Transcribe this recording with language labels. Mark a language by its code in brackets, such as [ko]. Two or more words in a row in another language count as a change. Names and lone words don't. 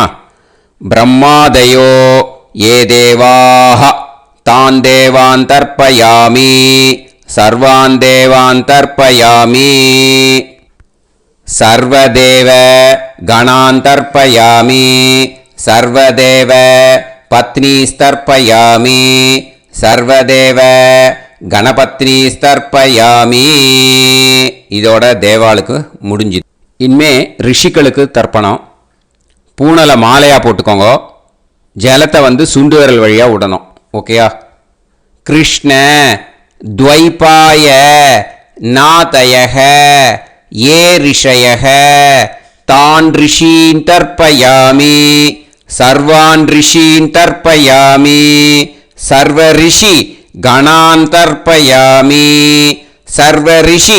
[sa] ब्रह्मादयो ये देवाः तान् देवान् तर्पयामि सर्वान् देवान् तर्पयामि सर्वदेव गणान् तर्पयामि सर्वदेव पत्नीस्तर्पयामि सर्वदेव गणपत्नीस्तर्पयामि. [ta] இதோட தேவாளுக்கு முடிஞ்சுது. இனிமே ரிஷிகளுக்கு தர்ப்பணம். பூனலை மாலையாக போட்டுக்கோங்க. ஜலத்தை சுண்டு விரல் வழியாக விடணும். ஓகேயா? கிருஷ்ண [sa] द्वैपाय नातयः ये ऋषयः तान् ऋषीन् तर्पयामि सर्वान् ऋषीन् तर्पयामि सर्वऋषि गणान् तर्पयामि सर्वऋषि